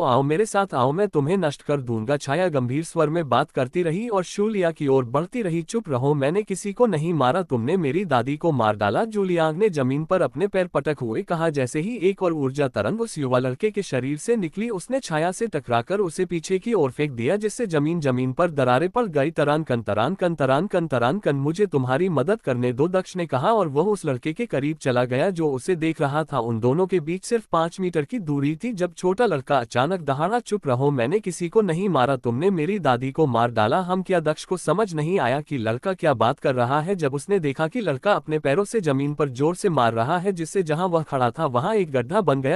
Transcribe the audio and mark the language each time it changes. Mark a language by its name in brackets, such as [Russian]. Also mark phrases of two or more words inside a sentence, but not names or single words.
[Hindi] आओ मेरे साथ आओ, मैं तुम्हें नष्ट कर दूंगा। छाया गंभीर स्वर में बात करती रही और जूलिया की ओर बढ़ती रही। चुप रहो, मैंने किसी को नहीं मारा, तुमने मेरी दादी को मार डाला। जूलिया ने जमीन पर अपने पैर पटक हुए कहा। जैसे ही एक और ऊर्जा तरंग उस युवा लड़के के शरीर से निकली, उसने छाया से टकराकर उसे पीछे की ओर फेंक दिया, जिससे जमीन पर दरारें पड़ गई। तरान कन तरान कन तरान कन तरान कन, मुझे तुम्हारी मदद करने दो, दक्ष ने कहा और वह उस लड़के के करीब चला गया जो उसे देख रहा था। उन दोनों के बीच सिर्फ 5 मीटर की दूरी थी जब छोटा लड़का अचानक दहाड़ा, चुप रहो, मैंने किसी को नहीं मारा, तुमने मेरी दादी को मार डाला। हम क्या? दक्ष को समझ नहीं आया कि लड़का क्या बात कर रहा है। जब उसने देखा कि लड़का अपने पैरों से जमीन पर जोर से मार रहा है, जिससे जहां वह खड़ा था वहां एक गड्ढा बन गया।